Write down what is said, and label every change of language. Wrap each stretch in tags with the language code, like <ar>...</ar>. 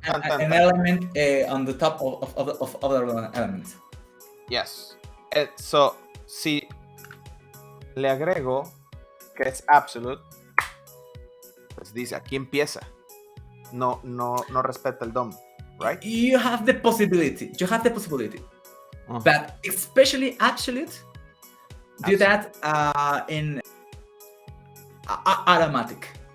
<en>put an element on the top of other elements. Yes.</en> <es>So, si le agrego que es absolute, pues dice, aquí empieza. No respeta el DOM, right?</es> <en>You have the possibility. But especially absolute, do that in automatic.</en>